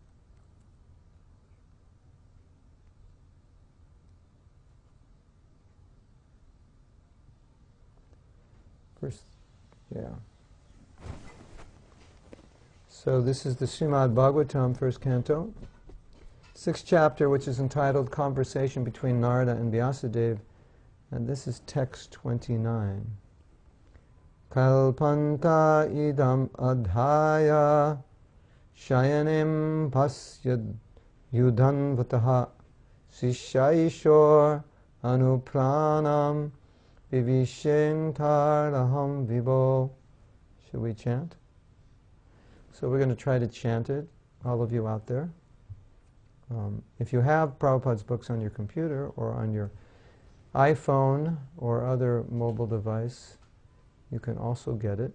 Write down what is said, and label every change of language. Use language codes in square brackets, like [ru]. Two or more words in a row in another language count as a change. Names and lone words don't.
[en] Yeah. So this is the Srimad Bhagavatam, first canto, 6th chapter, which is entitled Conversation Between Narada and Vyasadeva, and this is text 29. [sa] Kalpanta idam adhaya shayanim pasyad yudhan vataha sishaishor anupranam vivishentaraham vibo. [en] Should we chant? So we're going to try to chant it, all of you out there. If you have Prabhupada's books on your computer or on your iPhone or other mobile device, you can also get it.